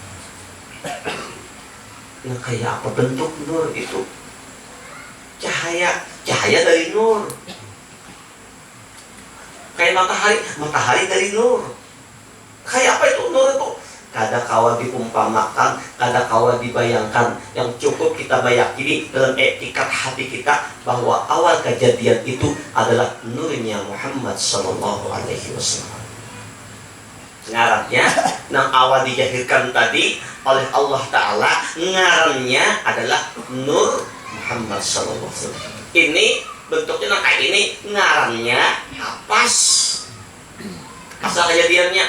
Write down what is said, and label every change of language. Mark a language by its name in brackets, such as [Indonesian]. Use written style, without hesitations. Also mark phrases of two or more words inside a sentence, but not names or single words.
[Banjar] Nah, kayak apa bentuk nur itu? [Indonesian] Cahaya dari nur. Kayak matahari dari nur. Kayak apa itu nur itu? [Banjar] Kada kawa diumpamakan, kada kawa dibayangkan. [Indonesian] Yang cukup kita bayangin dalam etikat hati kita bahwa awal kejadian itu adalah nurnya Muhammad [Arabic] sallallahu alaihi wasallam. [Banjar] Ngarannya yang awal dijahirkan tadi oleh Allah Ta'ala, ngarannya adalah Nur Muhammad SAW. Ini bentuknya kayak ini, ngarannya apas asal kejadiannya.